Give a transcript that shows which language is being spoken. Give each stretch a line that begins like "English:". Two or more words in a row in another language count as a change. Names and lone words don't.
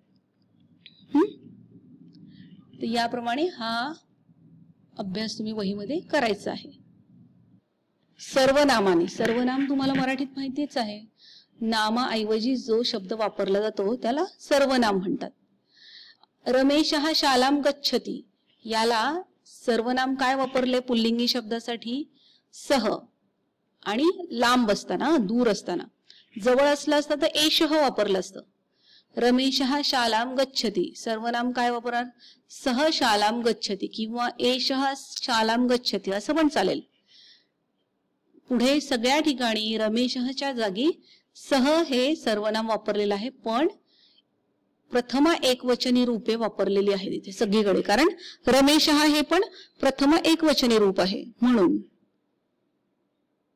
Marathi: तर याप्रमाणे हा अभ्यास तुम्ही वहीमध्ये करायचा आहे. सर्वनामाने, सर्वनाम तुम्हाला मराठीत माहितीच आहे. नामाऐवजी जो शब्द वापरला जातो त्याला सर्वनाम म्हणतात.
Sanskrit: रमेशः शालाम गच्छति,
Marathi: याला सर्वनाम काय वापरले पुल्लिंगी शब्दासाठी, सह. आणि लांब असताना, दूर असताना, जवळ असलं असतं तर एषः वापरलं असतं.
Sanskrit: रमेशः शालाम गच्छति,
Marathi: सर्वनाम काय वापरणार,
Sanskrit: सह शालाम गच्छति किंवा एषः शालाम गच्छति
Marathi: असं पण चालेल. पुढे सगळ्या ठिकाणी रमेशच्या जागी सह हे सर्वनाम वापरलेलं आहे, पण प्रथमा एकवचनी रूपे वापरलेली आहेत इथे सगळीकडे, कारण रमेशः हे पण प्रथमा एकवचनी रूप आहे म्हणून.